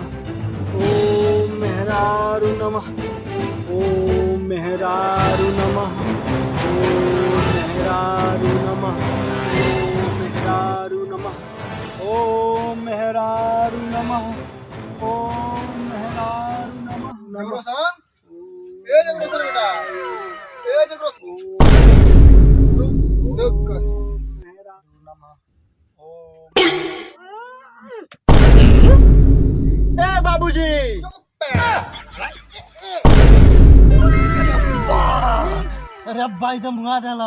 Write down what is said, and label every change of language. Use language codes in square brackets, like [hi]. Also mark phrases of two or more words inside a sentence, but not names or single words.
[bho] ओम मेहरारू नमः। ओम मेहरारू नमः। ओम मेहरारू नमः। ओम मेहरारू नमः। ओम मेहरारू नमः। ओम मेहरारू नमः। जगरोसन ए जगरोसन बेटा ए जगरोसन रुक मेहरारू नमः। ओम ए बाबूजी चुप अरे अब्बा एकदम भुआ देला